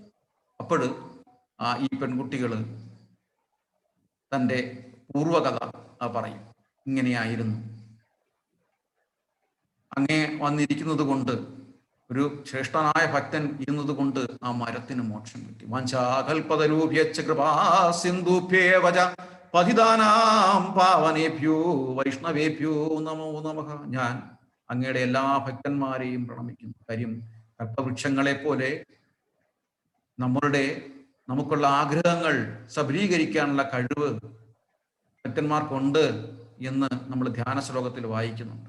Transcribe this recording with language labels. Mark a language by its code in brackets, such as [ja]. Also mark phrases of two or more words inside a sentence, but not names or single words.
[ml] അപ്പോൾ ഈ പെൺകുട്ടികൾ തൻ്റെ പൂർവകഥ പറയും. ഇങ്ങനെയായിരുന്നു, അങ്ങേ വന്നിരിക്കുന്നത് കൊണ്ട്, ഒരു ശ്രേഷ്ഠനായ ഭക്തൻ ഇരുന്നത് കൊണ്ട് ആ മരത്തിന് മോക്ഷം കിട്ടി. [sa] വാഞ്ചാകൽപതരൂപ്യച്ച കൃപാ സിന്ധുഭ്യേവച പതിതാനാം പാവനേഭ്യോ വൈഷ്ണവേഭ്യോ നമോ നമഃ. [ml] ഞാൻ അങ്ങയുടെ എല്ലാ ഭക്തന്മാരെയും പ്രണമിക്കുന്നു. കാര്യം കൽപ്പവൃക്ഷങ്ങളെ പോലെ നമുക്കുള്ള ആഗ്രഹങ്ങൾ സബലീകരിക്കാനുള്ള കഴിവ് ഭക്തന്മാർക്കുണ്ട് എന്ന് നമ്മൾ ധ്യാന ശ്ലോകത്തിൽ വായിക്കുന്നുണ്ട്.